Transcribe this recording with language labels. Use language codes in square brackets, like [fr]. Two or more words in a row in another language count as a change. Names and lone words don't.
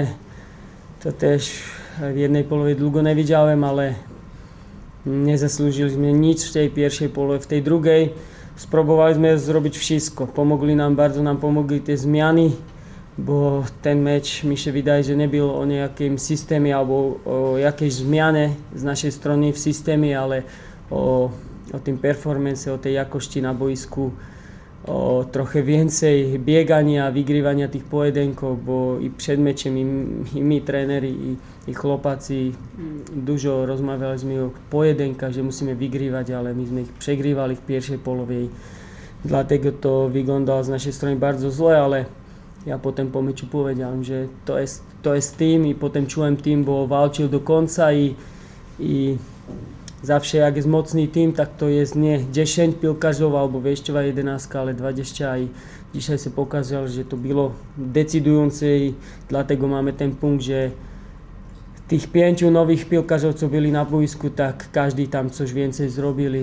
[pl] To też w jednej połowie długo nie widziałem, ale nie zasłużyliśmy nic w tej pierwszej połowie. W tej drugiej spróbowaliśmy zrobić wszystko. Bardzo nam pomogli te zmiany, bo ten mecz mi się wydaje, że nie był o [sk] nejakým systéme [pl] albo o jakiejś zmianie z naszej strony w systéme, ale o tym performance, o tej jakości na boisku, o trochę więcej biegania, wygrywania tych pojedynków, bo i przed meczem i my trenéri i chłopacy dużo rozmawialiśmy o pojedynkach, że musíme wygrywać, ale my sme ich przegrywali w pierwszej połowie. Dlatego to wyglądało z naszej strony bardzo złe, ale ja potem po meczu powiedziałem, że to jest tým i potem czułem tým, bo walczył do końca i zawsze jak jest mocny tým, tak to jest nie 10 piłkarzów albo wejściowa 11, ale 20 i dzisiaj się pokazało, że to było decydujące i dlatego mamy ten punkt, że tych 5 nowych piłkarzów, co byli na boisku, tak każdy tam coś więcej zrobili.